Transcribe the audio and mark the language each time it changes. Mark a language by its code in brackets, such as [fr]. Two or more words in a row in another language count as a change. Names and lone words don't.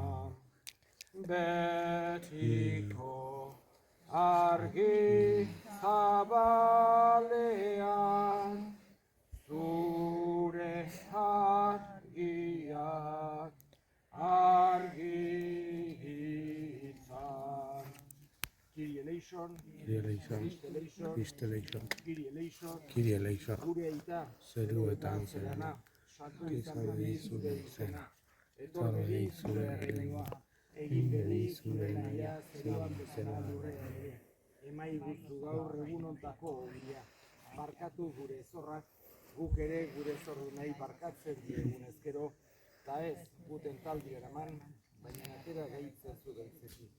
[eu] Betiko argi zabalean, zure argiak argi izan. [el] Κύριε ἐλέησον, Χριστέ ἐλέησον, Κύριε ἐλέησον, [eu] gure aita, zeruetan zerana, santu izan bedi zure izena, etor bedi zure erreinua, egin bedi zure nahia zeruan bezala lurrean ere. Emai guzu gaur egunontako ogia, barkatu gure zorrak, guk ere gure zorru nahi barkatzen diegun ezkero, eta ez guten taldi eraman, baina atera gaitzen zu gaitzetik.